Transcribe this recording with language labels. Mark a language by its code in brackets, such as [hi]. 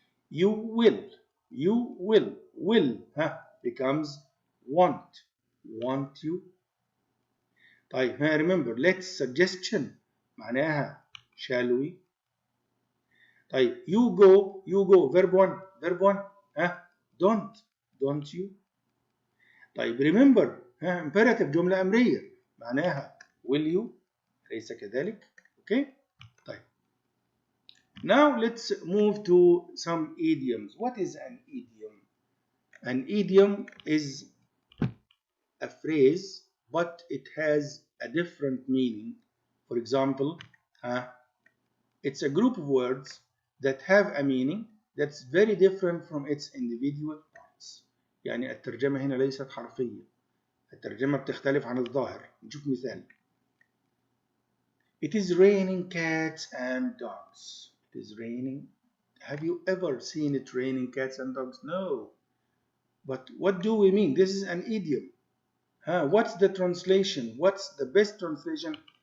[en] you will becomes want you. طيب remember let's suggestion معناها shall we. طيب you go verb 1 don't you. [ar] طيب remember imperative جملة أمرية معناها [en] will you، [ar] أليس كذلك؟ okay. [en] طيب now let's move to some idioms. what is an idiom? An idiom is a phrase but it has a different meaning. For example it's a group of words that have a meaning that's very different from its individual parts. [ar] يعني الترجمة هنا ليست حرفية، الترجمة بتختلف عن الظاهر. نشوف مثال. [en] It is raining cats and dogs. It is raining. Have you ever seen it raining cats and dogs? No. But what do we mean? This is an idiom. What's the translation? What's the best translation?